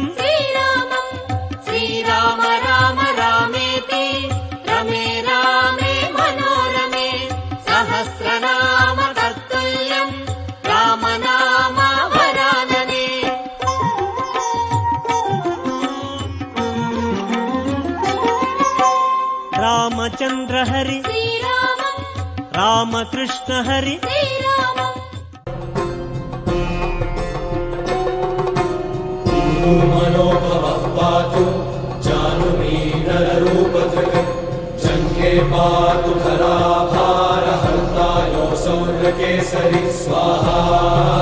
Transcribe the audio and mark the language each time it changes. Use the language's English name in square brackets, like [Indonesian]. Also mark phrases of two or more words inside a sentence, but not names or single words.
[Sanskrit] శ్రీరామం శ్రీరామ రామ రామేతి రమే రామే మనోరమే సహస్రనామ తత్తుల్యం రామనామ వరాననే. రామచంద్ర హరి శ్రీరామం రామకృష్ణ హరి శ్రీరామం मनोभवः पातु जानुमीनररूपधृक् जङ्घे पातु धराभारहर्ता योऽसौ नृकेसरी स्वाहा।